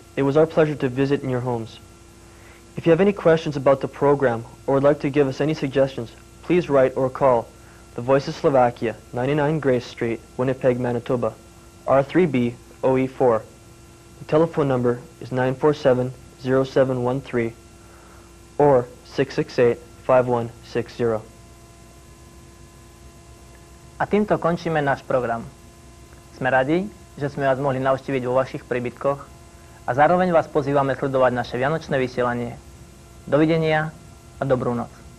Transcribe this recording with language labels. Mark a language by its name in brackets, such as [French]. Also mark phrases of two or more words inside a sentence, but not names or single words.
[English] It was our pleasure to visit in your homes. If you have any questions about the program or would like to give us any suggestions, please write or call The Voice of Slovakia, 99 Grace Street, Winnipeg, Manitoba, R3B OE4. The telephone number is 947-0713 or 668-5160. [Slovak] A týmto končíme náš program. Sme radi, že sme vás mohli navštíviť vo vašich príbytkoch a zároveň vás pozývame sledovať naše vianočné vysielanie. Dovidenia a dobrú noc.